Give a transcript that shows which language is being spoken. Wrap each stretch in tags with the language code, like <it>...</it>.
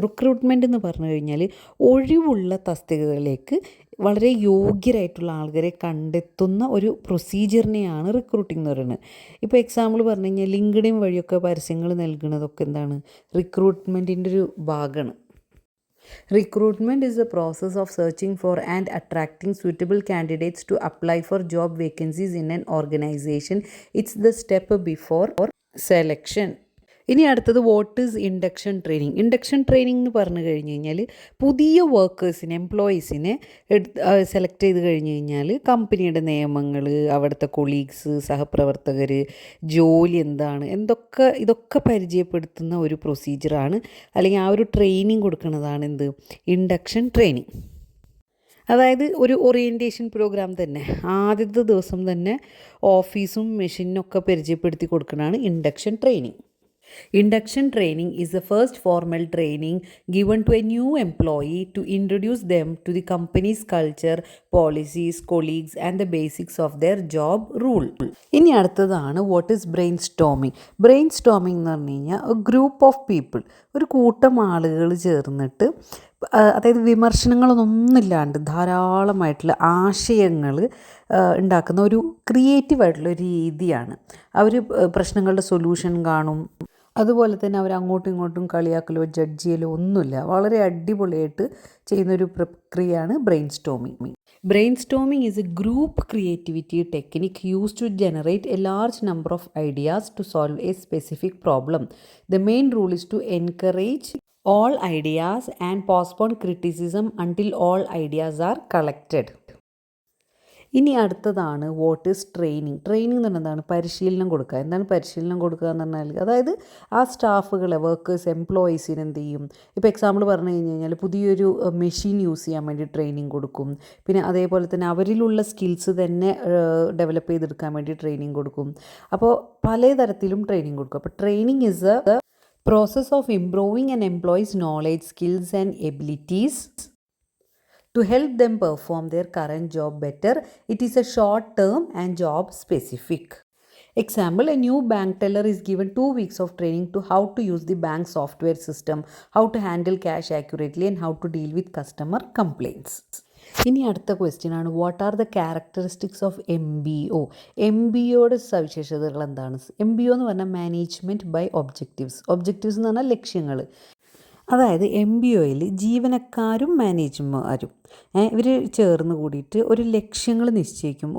<ml>Recruitment എന്ന് പറഞ്ഞു കഴിഞ്ഞാൽ ഒഴിവുള്ള തസ്തികകളിലേക്ക് വളരെ യോഗ്യരായിട്ടുള്ള ആൾക്കാരെ കണ്ടെത്തുന്ന ഒരു പ്രൊസീജിയറിനെയാണ് റിക്രൂട്ടിംഗ് എന്ന് പറയുന്നത്. ഇപ്പോൾ എക്സാമ്പിൾ പറഞ്ഞു കഴിഞ്ഞാൽ ലിങ്ക്ഡിൻ വഴിയൊക്കെ പരസ്യങ്ങൾ നൽകുന്നതൊക്കെ എന്താണ്, റിക്രൂട്ട്മെൻറ്റിൻ്റെ ഒരു ഭാഗമാണ്.</ml> <en>Recruitment is the process of searching for and attracting suitable candidates to apply for job vacancies in an organization. It's the step before selection.</en> <ml>ഇനി അടുത്തത്,</ml> <en>What is induction training?</en> <ml>Induction training എന്ന് പറഞ്ഞു കഴിഞ്ഞ് കഴിഞ്ഞാൽ പുതിയ വർക്കേഴ്സിനെ, എംപ്ലോയീസിനെ സെലക്ട് ചെയ്ത് കഴിഞ്ഞ് കഴിഞ്ഞാൽ കമ്പനിയുടെ നിയമങ്ങൾ, അവിടുത്തെ കൊളീഗ്സ്, സഹപ്രവർത്തകർ, ജോലി എന്താണ്, ഇതൊക്കെ പരിചയപ്പെടുത്തുന്ന ഒരു പ്രൊസീജിയറാണ്, അല്ലെങ്കിൽ ആ ഒരു ട്രെയിനിങ് കൊടുക്കുന്നതാണ് എന്ത്, ഇൻഡക്ഷൻ ട്രെയിനിങ്. അതായത് ഒരു ഓറിയൻറ്റേഷൻ പ്രോഗ്രാം തന്നെ, ആദ്യത്തെ ദിവസം തന്നെ ഓഫീസും മെഷീനൊക്കെ പരിചയപ്പെടുത്തി കൊടുക്കുന്നതാണ് induction training.</ml> <en>Induction training is the first formal training given to a new employee to introduce them to the company's culture, policies, colleagues, and the basics of their job role.</en> <ml>ഇനി അടുത്തതാണ്</ml> <en>What is brainstorming.</en> <ml>Brain storming എന്ന് പറഞ്ഞു കഴിഞ്ഞാൽ</ml> <en>a group of people,</en> <ml>ഒരു കൂട്ടം ആളുകൾ ചേർന്നിട്ട് അതായത് വിമർശനങ്ങളൊന്നുമില്ലാണ്ട് ധാരാളമായിട്ടുള്ള ആശയങ്ങൾ ഉണ്ടാക്കുന്ന ഒരു ക്രിയേറ്റീവായിട്ടുള്ള ഒരു രീതിയാണ്. അവർ പ്രശ്നങ്ങളുടെ സൊല്യൂഷൻ കാണും, അതുപോലെ തന്നെ അവർ അങ്ങോട്ടും ഇങ്ങോട്ടും കളിയാക്കലോ ജഡ്ജ് ചെയ്യലോ ഒന്നുമില്ല. വളരെ അടിപൊളിയായിട്ട് ചെയ്യുന്നൊരു പ്രക്രിയയാണ് brain storming.</ml> <en>Brainstorming is a group creativity technique use to generate a large number of ideas to solve a specific problem. The main rule is to encourage all ideas and postpone criticism until all ideas are collected.</en> <ml>ഇനി അടുത്തതാണ്</ml> <en>What is training.</en> <ml>Training എന്ന് പറഞ്ഞാൽ എന്താണ്? പരിശീലനം കൊടുക്കുക. എന്താണ് പരിശീലനം കൊടുക്കുക എന്ന് പറഞ്ഞാൽ അതായത് ആ സ്റ്റാഫുകളെ, വർക്കേഴ്സ്, എംപ്ലോയീസിന് എന്ത് ചെയ്യും? ഇപ്പോൾ എക്സാമ്പിൾ പറഞ്ഞു കഴിഞ്ഞാൽ പുതിയൊരു മെഷീൻ യൂസ് ചെയ്യാൻ വേണ്ടി ട്രെയിനിങ് കൊടുക്കും. പിന്നെ അതേപോലെ തന്നെ അവരിലുള്ള സ്കിൽസ് തന്നെ ഡെവലപ്പ് ചെയ്തെടുക്കാൻ വേണ്ടി ട്രെയിനിങ് കൊടുക്കും. അപ്പോൾ പലതരത്തിലും ട്രെയിനിങ് കൊടുക്കും.</ml> <en>അപ്പോൾ training is a process of improving an employee's knowledge, skills and abilities to help them perform their current job better. It is a short term and job specific. Example, a new bank teller is given 2 weeks of training to how to use the bank software system, how to handle cash accurately and how to deal with customer complaints.</en> <ml>ഇനി അടുത്ത question ആണ്</ml> <en>What are the characteristics of MBO.</en> <ml>MBOയുടെ സവിശേഷതകൾ എന്താണ്? MBO എന്ന് പറഞ്ഞാൽ management by objectives. Objectives എന്ന് പറഞ്ഞാൽ ലക്ഷ്യങ്ങൾ. അതായത് MBOയിൽ ജീവനക്കാരും മാനേജർമാരും ഇവർ ചേർന്ന് കൂടിയിട്ട് ഒരു ലക്ഷ്യങ്ങൾ നിശ്ചയിക്കും.</ml>